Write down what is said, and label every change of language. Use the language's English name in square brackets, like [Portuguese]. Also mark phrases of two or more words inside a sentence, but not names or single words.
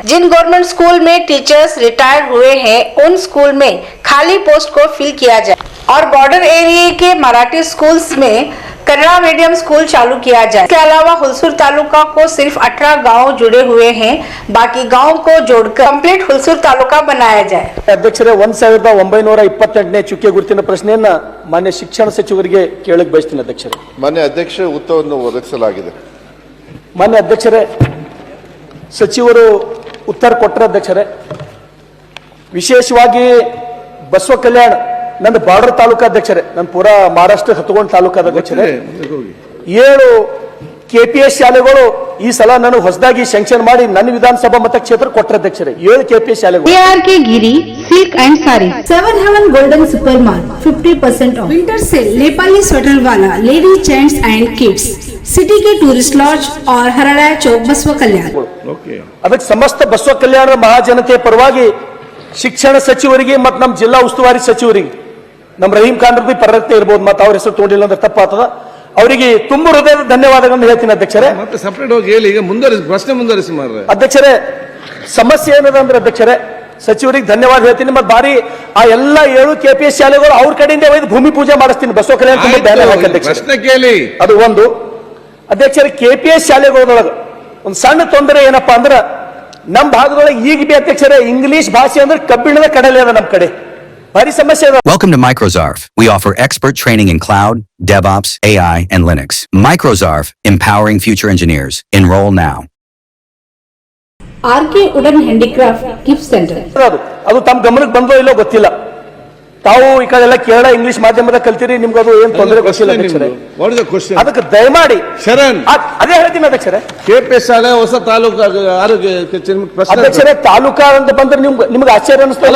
[Hindi] जिन [English] government school [Hindi] में टीचर्स रिटायर हुए हैं उन स्कूल में खाली पोस्ट को फिल किया जाए और [English] border area [Hindi] के [English] Marathi schools [Hindi] में [English] Kannada medium school [Hindi] चालू किया जाए। इसके अलावा हुलसूर तालुका को सिर्फ 18 गांव जुड़े हुए हैं, बाकी गांव को जोड़कर कंप्लीट हुलसूर तालुका बनाया जाए। [Kannada] ಅಧ್ಯಕ್ಷರೇ 1928ನೇ ಚುಕ್ಕೆ ಗುರುತಿನ ಪ್ರಶ್ನೆಯನ್ನ ಮಾನ್ಯ ಶಿಕ್ಷಣ ಸಚಿವರಿಗೆ ಕೇಳಕ್ಕೆ ಬಯಸ್ತೀನಿ ಅಧ್ಯಕ್ಷರೇ। ಮಾನ್ಯ ಅಧ್ಯಕ್ಷ ಉತ್ತರವನ್ನು ಒದಗಿಸಲಾಗಿದೆ। ಮಾನ್ಯ ಅಧ್ಯಕ್ಷರೇ, ಸಚಿವರು ಉತ್ತರ ಕೊಟ್ಟರೆ ಅಧ್ಯಕ್ಷರೇ, ವಿಶೇಷವಾಗಿ ಬಸವಕಲ್ಯಾಣ ನನ್ನ ಬಾರ್ಡರ್ ತಾಲೂಕು ಅಧ್ಯಕ್ಷರೇ, ನನ್ನ ಪೂರಾ ಮಹಾರಾಷ್ಟ್ರ ಹತ್ಕೊಂಡು ತಾಲೂಕಾದ ಅಧ್ಯಕ್ಷರೇ, 7 ಕೆಪಿಎಸ್ ಶಾಲೆಗಳು ಈ ಸಲ ನನಗೆ ಹೊಸದಾಗಿ ಸ್ಯಾಂಕ್ಷನ್ ಮಾಡಿ ನನ್ನ ವಿಧಾನಸಭಾ ಮತಕ್ಷೇತ್ರ ಕೊಟ್ಟರೆ ಅಧ್ಯಕ್ಷರೇ, 7 ಕೆಪಿಎಸ್ ಶಾಲೆಗಳು। [English] ARK Giri Silk and Saree, 7 Heaven Golden Super Mart 50% off. Winter sale [Hindi] नेपाली स्वेटर वाला [English] ladies gents and kids [Hindi] सिटी के [English] tourist lodge [Hindi] और हरड़ा चौक बसवकल्याण। [Kannada] ಅದಕ್ಕೆ ಸಮಸ್ತ ಬಸವಕಲ್ಯಾಣ ಮಹಾಜನತೆಯ ಪರವಾಗಿ ಶಿಕ್ಷಣ ಸಚಿವರಿಗೆ ಮತ್ತು ನಮ್ಮ ಜಿಲ್ಲಾ ಉಸ್ತುವಾರಿ ಸಚಿವರಿಗೆ ನಮ್ಮ ರಹೀಂ ಖಾನ್ ಬಿ ಪರರತ್ನ ಇರಬಹುದು, ಮತ್ತೆ ಅವ್ರ ಹೆಸರು ತೋಡಿಲ್ಲ ಅಂದ್ರೆ ತಪ್ಪಾಗ್ತದ, ಅವರಿಗೆ ತುಂಬ ಹೃದಯದ ಧನ್ಯವಾದಗಳನ್ನು ಹೇಳ್ತೀನಿ ಅಧ್ಯಕ್ಷರೇ। ಮತ್ತೆ ಸಪರೇಟ್ ಹೋಗಿ ಹೇಳಿ, ಈಗ ಪ್ರಶ್ನೆ ಮುಂದುವರಿಸಿ ಮಾರ್ರೆ ಅಧ್ಯಕ್ಷರೇ। ಸಮಸ್ಯೆ ಏನದ ಅಂದ್ರೆ ಅಧ್ಯಕ್ಷರೇ, ಸಚಿವರಿಗೆ ಧನ್ಯವಾದ ಹೇಳ್ತೀನಿ, ಮತ್ತೆ ಬಾರಿ ಆ ಎಲ್ಲ 7 ಕೆಪಿಎಸ್ ಶಾಲೆಗಳು ಅವ್ರ ಕಡೆಯಿಂದ ಒಯ್ದು ಭೂಮಿ ಪೂಜೆ ಮಾಡಿಸ್ತೀನಿ ಬಸವ ಕಲ್ಯಾಣ ಪ್ರಶ್ನೆ ಕೇಳಿ। ಅದು ಒಂದು ಅಧ್ಯಕ್ಷರೇ, ಕೆಪಿಎಸ್ ಶಾಲೆಗಳೊಳಗೆ ಒಂದು ಸಣ್ಣ ತೊಂದರೆ ಏನಪ್ಪಾ ಅಂದ್ರೆ ನಮ್ಮ ಭಾಗದೊಳಗೆ ಈಗ ಬಿ ಅಧ್ಯಕ್ಷರೇ ಇಂಗ್ಲಿಷ್ ಭಾಷೆ ಅಂದ್ರೆ ಕಬ್ಬಿಣದ ಕಡಲೆ ಅದ ನಮ್ಮ ಕಡೆ, ಭಾರಿ ಸಮಸ್ಯೆ ಅದ। [English] Welcome to Microzarf. We offer expert training in cloud, DevOps, AI, and Linux. Microzarf, empowering future engineers. Enroll now. RK Wooden Handicraft Gift Center. [Kannada] ಅದು ತಮ್ಮ ಗಮನಕ್ಕೆ ಬಂದೋ ಇಲ್ಲೋ ಗೊತ್ತಿಲ್ಲ, ತಾವು ಈ ಕಡೆ ಎಲ್ಲ ಕೇರಳ ಇಂಗ್ಲಿಷ್ ಮಾಧ್ಯಮದ ಕಲ್ತಿರಿ, ನಿಮ್ಗೆ ಅದು ಏನ್ ತೊಂದರೆ ಗೊತ್ತಿಲ್ಲ ಅಧ್ಯಕ್ಷರೇ। ಅದಕ್ಕೆ ದಯಮಾಡಿ ಶರಣ್ ಅದೇ ಹೇಳ್ತೀನಿ ಅಧ್ಯಕ್ಷರೇ, ಕೆಪಿಎಸ್ ಶಾಲೆ ಹೊಸ ತಾಲೂಕು ಆರೋಗ್ಯ ಅಧ್ಯಕ್ಷರೇ, ತಾಲೂಕಾ ಅಂತ ಬಂದ್ರೆ ನಿಮ್ಗೆ ಆಶ್ಚರ್ಯ ಅನಿಸ್ತಲ್ಲ?